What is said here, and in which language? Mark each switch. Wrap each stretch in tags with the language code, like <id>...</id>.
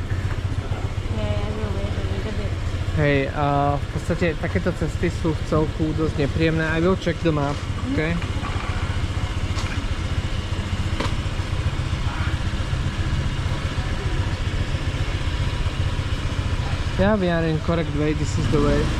<en>Yeah, I will wait a little bit.</en> <sk>Hej, a v podstate takéto cesty sú v celku dosť nepríjemné.</sk> <en>I will check the map, okay? Yeah, we are in correct way, this is the way.</en>